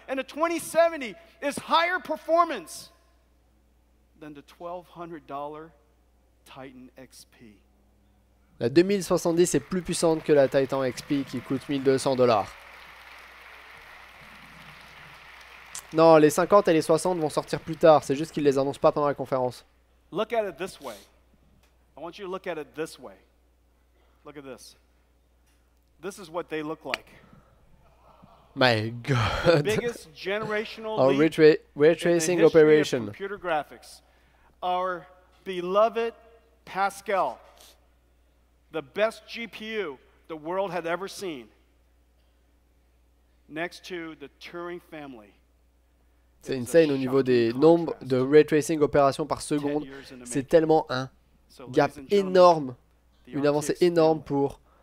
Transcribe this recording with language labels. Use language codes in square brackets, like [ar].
[en] And the 2070 is higher performance than the $1,200 Titan XP. [fr] La 2070 est plus puissante que la Titan XP qui coûte $1200. Non, les 50 et les 60 vont sortir plus tard. C'est juste qu'ils les annoncent pas pendant la conférence. [en] Look at it this way. I want you to look at it this way. Look at this. This is what they look like. My The God. biggest generational Our leap ray in the tracing history of operation. computer graphics. Our beloved Pascal, the best GPU the world had ever seen, next to the Turing family. [fr] C'est insane au niveau des nombres de ray tracing opérations par seconde. C'est tellement un gap énorme, une avancée énorme pour